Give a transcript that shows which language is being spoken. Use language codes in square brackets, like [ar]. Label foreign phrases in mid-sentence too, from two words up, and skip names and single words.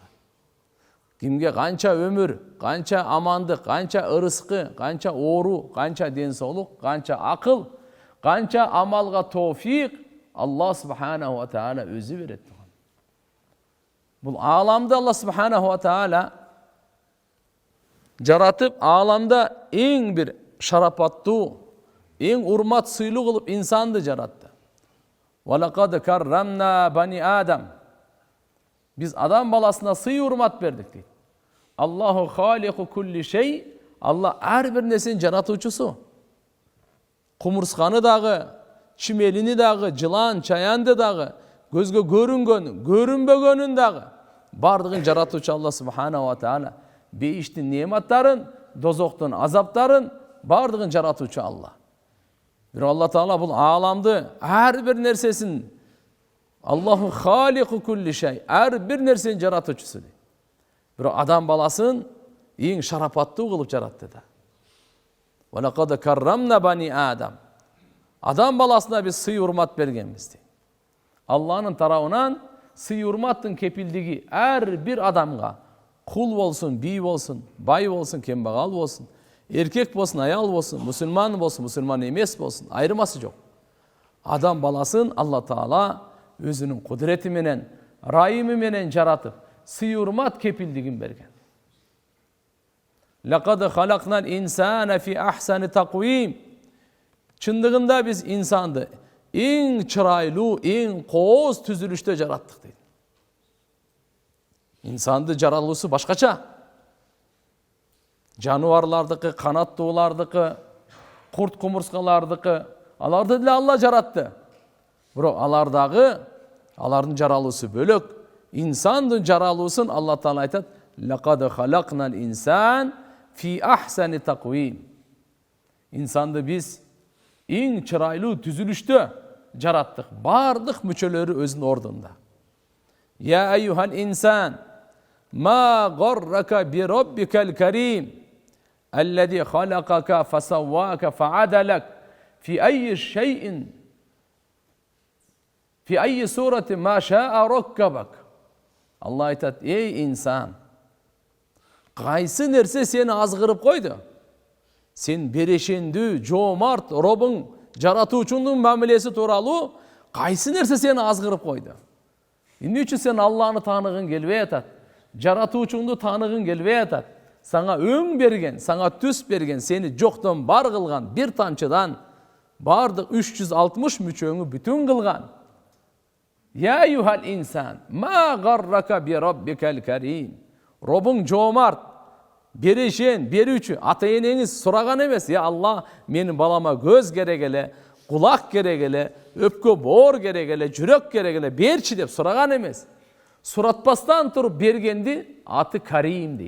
[ky] Кимге канча өмүр, канча амандык, канча ырыскы, канча оору, канча ден соолук, канча акыл, канча амалга тофик [ar] الله سبحانه وتعالى [ky] өзү берет. Бул ааламды [ar] الله سبحانه وتعالى [ky] жаратып, ааламда эң бир шарапаттуу, эң урмат сыйлуу кылып инсанды жаратты. [ar] ولقد كرمنا بني آدم. [ky] Биз адам баласына sый урмат бердик дейт. [ar] الله خالق كل شيء. [ky] Алла ар бир нерсенин жаратуучусу. Кумурсканы дагы, чимелини дагы, жылан, чаянды дагы, көзгө көрүнгөн, көрүнбөгөнүн дагы бардыгын жаратуучу [ar] الله سبحانه وتعالى. [ky] Бейиштин нематтарын, дозоктун азаптарын бардыгын жаратуучу Алла. Бирок Алла Таала бул ааламды ар бир нерсесин [ar] الله خالق كل شيء, [ky] ар бир нерсени жаратуучусу дейт. Бирок адам баласын эң шарапаттуу кылып жаратты да. [ar] ولقد كرمنا بني آدم. [ky] Адам баласына биз сый урмат бергенбиз дейт. Алланын тарабынан сый урматтын кепилдиги ар бир адамга, кул болсун, бий болсун, бай болсун, кембагал болсун, эркек болсун, аял болсун, мусулман болсун, мусулман эмес болсун, айырмасы жок. Адам баласын Алла Таала өзүнүн кудурети менен, райымы менен жаратып, сый урмат кепилдигин берген. [ar] لقد خلقنا الإنسان في أحسن تقويم. [ky] Чындыгында биз инсанды эң чырайлуу, эң кооз түзүлүштө жараттык дейт. Инсанды жаралуусу башкача. Жануарлардыкы, канаттуулардыкы, курт кумурскалардыкы, аларды деле Алла жаратты. Бирок алардын жаралуусу бөлөк. Инсандын жаралуусун Алла Таала айтат: [ar] "لقد خلقنا الإنسان في أحسن تقويم." [ky] Инсанды биз эң чырайлуу түзүлүштө жараттык. Бардык мүчөлөрү өзүнүн ордунда. [ar] يا أيها الإنسان، ما غرك بربك الكريم، الذي خلقك فسواك فعدلك في أي شيء في أي صورة ما شاء ركبك. [ky] Аллах айтат: "Эй инсан, кайсы нерсе сени азгырып койду? Sen beрешендүү, жоомарт Робуң жаратуучуңдун мамилеси тууралуу кайсы нерсе сени азгырып койду? Эмне үчүн сен Алланы тааныгың келбей атат? Жаратуучуңду тааныгың келбей атат? Саңа өң берген, саңа түс берген, сени жоктон бар кылган, бир тамчыдан бардык 360 мүчөңү бүтүн кылган. [ar] يا أيها الإنسان، ما غرك بربك الكريم. [ky] Робуң жоомарт, берешен, берүүчү, ата-энеңиз сураган эмес. Я Алла, менин балама көз керек эле, кулак керек эле, өпкө боор керек эле, жүрөк керек эле, берчи деп сураган эмес. Суратпастан туруп бергенди аты Карим дейт.